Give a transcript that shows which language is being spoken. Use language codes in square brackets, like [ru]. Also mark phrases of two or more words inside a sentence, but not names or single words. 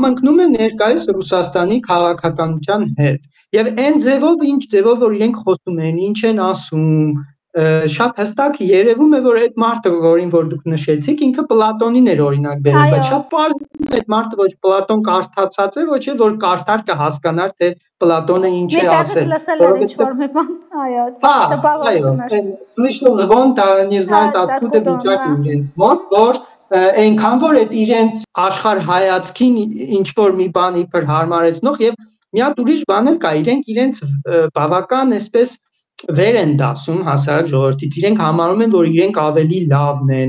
[hy] է ներկայիս Ռուսաստանի քաղաքականության հետ։ Եվ այն ձևով, ինչ ձևով որ իրենք խոսում են, ինչ են ասում, շատ հստակ երևում է, որ այդ մարդը, որին որ դուք նշեցիք, ինքը Պլատոնին էր օրինակ բերել, բայց շատ պարզ է այդ մարդը ոչ Պլատոն կարդացած է, ոչ է որ կարդար կհասկանար, թե Պլատոնը ինչ է ասել։ [ru] Слышал звон, да не знает откуда бежать [hy] իրենց մոտ, որ այնքան որ այդ իրենց աշխարհայացքին ինչ որ մի բան իբր հարմարեցնող եւ մի հատ ուրիշ բան էլ կա, իրենց բավական այսպես վեր են դասում հասարակ ժողովրդից, իրենք համարում են, որ իրենք ավելի լավն են,